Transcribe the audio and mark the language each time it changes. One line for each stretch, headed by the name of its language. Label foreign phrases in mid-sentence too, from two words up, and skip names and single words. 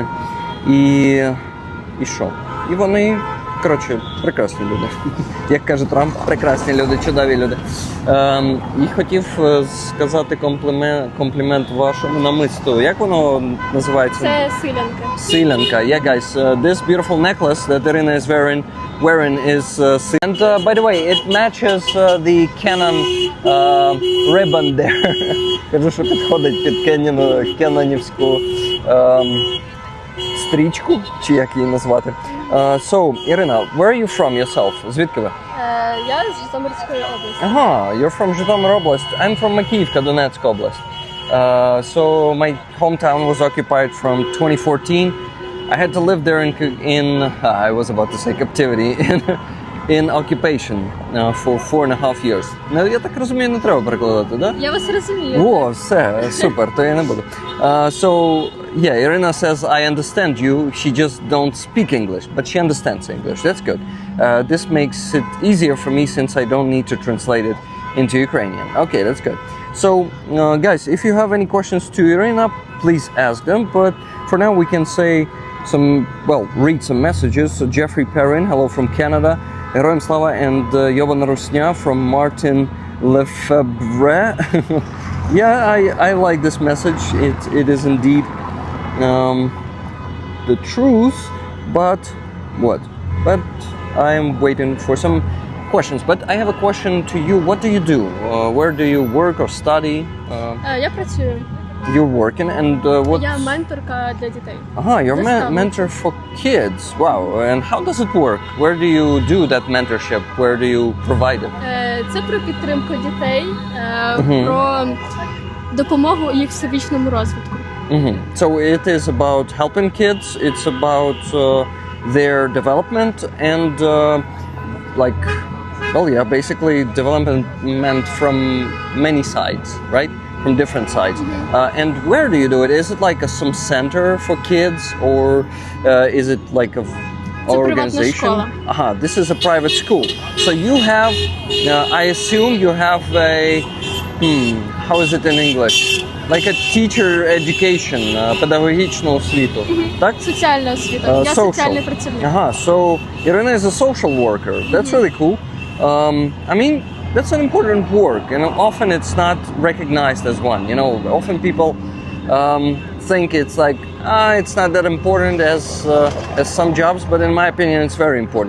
Ukrainian: І що? І вони, коротше, прекрасні люди. Як каже Трамп, прекрасні люди, чудові люди. І хотів сказати комплімент вашому намисту. Як воно називається? Це силянка. Силянка.
English: Yeah, guys, this beautiful necklace that Irina is wearing is and by the way, it matches the Canon ribbon there.
Ukrainian: Кажу, що підходить під кенонівську стрічку, чи як її назвати.
English: So, Irina, where are you from yourself?
Ukrainian: Звідки ви? Я з Житомирської області. Ага,
English: you're from Житомир область. I'm from Макіївка, Донецька область. So my hometown was occupied from 2014. I had to live there I was about to say captivity, in occupation for 4.5 years.
Ukrainian: Ну, я так розумію, не треба перекладати, да? Я вас розумію. О, все, супер, то я не буду.
English: So, yeah, Irina says, I understand you. She just don't speak English, but she understands English. That's good. This makes it easier for me since I don't need to translate it into Ukrainian. Okay, that's good. So, guys, if you have any questions to Irina, please ask them. But for now, we can say read some messages. So Jeffrey Perrin, hello from Canada.
Ukrainian: Героям слава,
English: and
Ukrainian: Йована Русня
English: from Martin Lefebvre. Yeah, I like this message. It is indeed the truth, but what? But I am waiting for some questions. But I have a question to you. What do you do? Where do you work or study?
Ukrainian: Я працюю.
English: You're working and what?
Ukrainian: Я менторка для дітей.
English: You're mentor for kids. Wow. And how does it work? Where do you do that mentorship? Where do you provide it?
Ukrainian: Це про підтримку дітей, про допомогу їх всебічному розвитку.
English: So it is about helping kids. It's about their development and basically development from many sides, right? From different sides. And where do you do it? Is it like some center for kids, or is it like a organization? This is a private school. So you have, I assume you have how is it in English? Like a teacher education,
Ukrainian: педагогічну освіту. Так? Соціальна освіта. Я соціальний працівник.
English: So Irina is a social worker. That's really cool. I mean, that's an important work, and often it's not recognized as one. You know, often people think it's like it's not that important as some jobs, but in my opinion, it's very important.